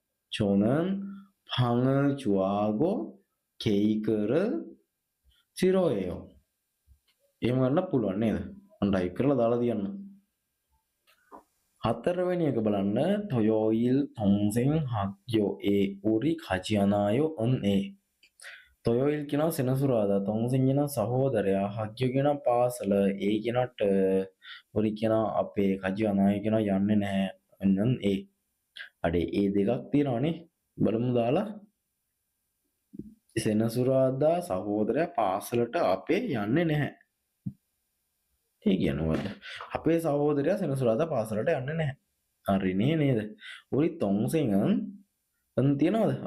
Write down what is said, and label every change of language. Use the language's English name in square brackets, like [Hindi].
[Korean] 저는 빵을 좋아하고 케이크를 싫어해요. [Sinhala] එහෙම ගන්න පුළුවන් නේද? මම ටයිප් කරලා දාලා තියන්න. හතරවෙනි එක බලන්න. [Korean] 토요일 동생 학교에 우리 가지 않아요? 은 토요일 [Sinhala] කියනවා සෙනසුරාදා. [Korean] 동생 [Sinhala] කියනවා සහෝදරයා. [Korean] 학교 [Sinhala] කියනවා පාසල. කියනට [Korean] 우리 [Sinhala] කියනවා අපේ. [Korean] 가지 않아요 [Sinhala] කියනවා යන්නේ නැහැ. [Korean] 은 [Sinhala] අඩේ ඒ දෙකක් තියෙනවානේ. බලමු දාලා. සෙනසුරාදා සහෝදරයා පාසලට අපේ යන්නේ නැහැ. ඒ කියන්නේ මොකද්ද? අපේ සහෝදරයා සෙනසුරාදා පාසලට යන්නේ නැහැ. හරිනේ නේද? [Korean] 우리 동생은 은 [Sinhala] තියනවද?